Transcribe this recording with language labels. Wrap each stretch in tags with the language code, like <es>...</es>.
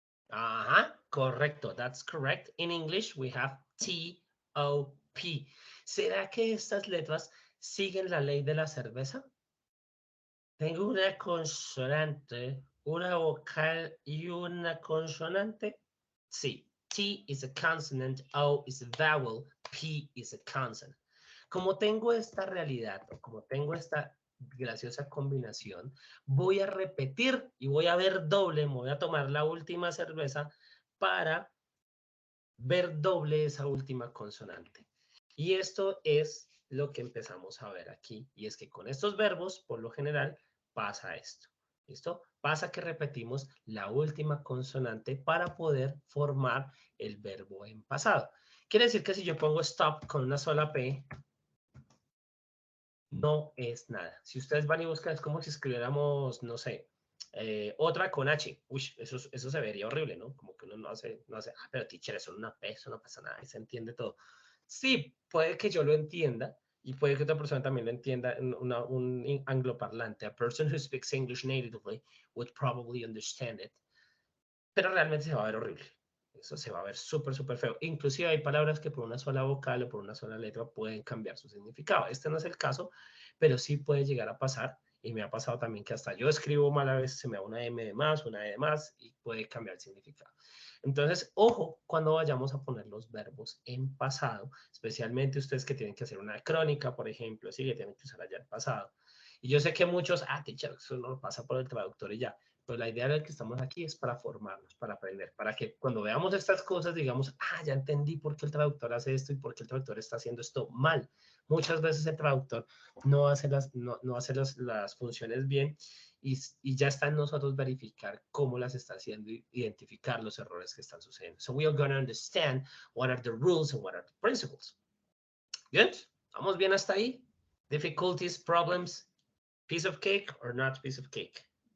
<es>Ajá, correcto.</es> <en>That's correct. In English, we have T-O-P.</en> <es>¿Será que estas letras siguen la ley de la cerveza? Tengo una consonante, una vocal y una consonante.</es> <en>Sí, T is a consonant, O is a vowel, P is a consonant.</en> <es>Como tengo esta realidad, o como tengo esta graciosa combinación, voy a repetir y voy a ver doble, me voy a tomar la última cerveza para ver doble esa última consonante. Y esto es lo que empezamos a ver aquí, y es que con estos verbos, por lo general, pasa esto. ¿Listo? Pasa que repetimos la última consonante para poder formar el verbo en pasado. Quiere decir que si yo pongo stop con una sola P, no es nada. Si ustedes van y buscan, es como si escribiéramos, no sé, otra con H. Uy, eso se vería horrible, ¿no? Como que uno no hace, pero teacher, eso es una P, eso no pasa nada, y se entiende todo. Sí, puede que yo lo entienda, y puede que otra persona también lo entienda, un angloparlante.</es> <en>A person who speaks English natively would probably understand it.</en> <es>Pero realmente se va a ver horrible. Eso se va a ver súper, súper feo. Inclusive hay palabras que por una sola vocal o por una sola letra pueden cambiar su significado. Este no es el caso, pero sí puede llegar a pasar Y me ha pasado también que hasta yo escribo mal, a veces se me da una M de más, una E de más, y puede cambiar el significado. Entonces, ojo cuando vayamos a poner los verbos en pasado, especialmente ustedes que tienen que hacer una crónica, por ejemplo, sí, que tienen que usar allá el pasado. Y yo sé que muchos, teacher, eso no pasa por el traductor y ya. Pero la idea de que estamos aquí es para formarnos, para aprender, para que cuando veamos estas cosas digamos, ya entendí por qué el traductor hace esto y por qué el traductor está haciendo esto mal. Muchas veces el traductor no hace las funciones bien y ya está en nosotros verificar cómo las está haciendo y identificar los errores que están sucediendo.</es> <en>So we are going to understand what are the rules and what are the principles. Good?</en> <es>¿Vamos bien hasta ahí?</es> <en>Difficulties, problems, piece of cake or not piece of cake?</en>